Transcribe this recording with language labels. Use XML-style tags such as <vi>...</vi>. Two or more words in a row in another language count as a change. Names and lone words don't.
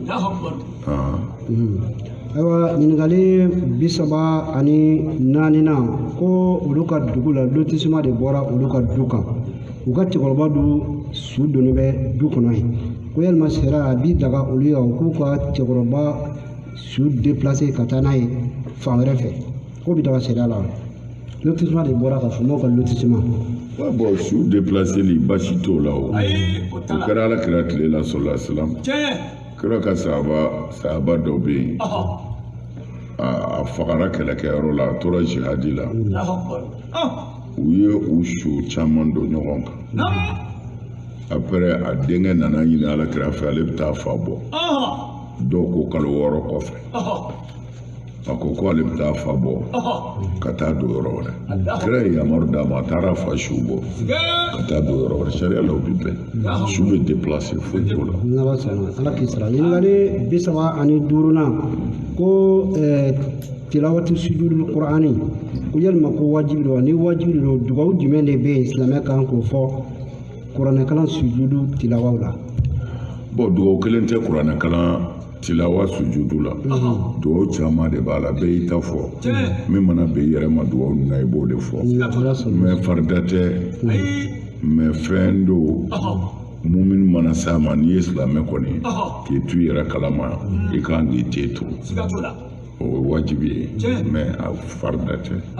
<bm>ayiwa ɲininkali 34 ko olu ka dugu la lotissement de bɔra olu ka du kan u ka cɛkɔrɔba du su donni bɛ du kɔnɔ yen ko yalima sera a bi daga olu ye k'u ka cɛkɔrɔba su déplacer ka taa n'a ye fan wɛrɛ fɛ ko bi daga sariya la lotissement de bɔra ka famaw ka lotissement bon su déplacer li basi t'o la o kɛra ala kira tile la</bm> <ar>صلى الله عليه وسلم</ar> <bm>kira ka sahaba dɔ bɛ yen a fagara kɛlɛkɛyɔrɔ la a tora jihadi la u ye u su caman don ɲɔgɔn kan après a denkɛ nana ɲini ala kira fɛ ale bɛ taa fa bɔ dɔw ko kalo 6 kɔfɛ a ko ale bɛ taa fa bɔ ka taa don yɔrɔ wɛrɛ kira ye yamaru d'a ma a taara fa su bɔ ka taa don yɔrɔ wɛrɛ sariya la o bɛ bɛn su bɛ déplacer foyi t'o la ala k'i sara ɲininkali 35 ko</bm> <ar>تلاوة سجود القرآن</ar> <bm>ko yalima ko wajibi don ni wajibi don dugawu jumɛn de bɛ yen silamɛ kan k'o fɔ kuranɛkalan sujudu tilawaw la bon dugawu kelen tɛ kuranɛkalan tilawa sujudu la dugawu caman de b'a la bɛɛ y'i ta fɔ min mana bɛn i yɛrɛ ma dugawu na i b'o de fɔ mais farida tɛ mais fɛn don mumin mana s'a ma n'i ye silamɛ kɔni k'i tu i yɛrɛ kalama i kan k'i te to o ye wajibi ye mais a farida tɛ</bm>